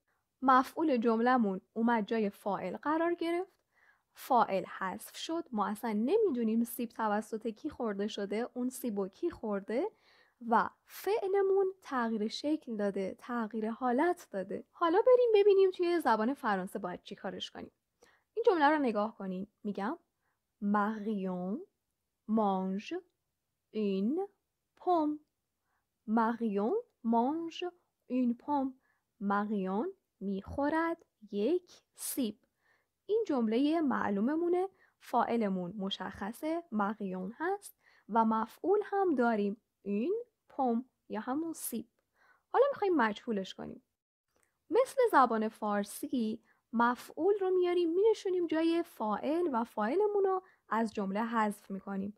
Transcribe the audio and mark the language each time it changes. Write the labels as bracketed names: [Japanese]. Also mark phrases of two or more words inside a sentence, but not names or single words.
[Persian] مفعول جملمون اومد جای فاعل قرار گرفت، فاعل حذف شد، ما اصلا نمیدونیم سیب توسط کی خورده شده، اون سیبو کی خورده، و فعلمون تغییر شکل داده، تغییر حالت داده. حالا بریم ببینیم توی زبان فرانسه باید چی کارش کنیم. این جمله رو نگاه کنین. میگم [French] Marion mange une pomme. Marion mange une pomme. [Persian] Marion میخورد یک سیب. این جمله معلوممونه، فاعلمون مشخصه ماریون هست و مفعول هم داریم، این پم یا همون سیب. حالا میخوایم مجهولش کنیم. مثل زبان فارسی مفعول رو میاریم مینشونیم جای فاعل و فاعلمون رو از جمله حذف میکنیم.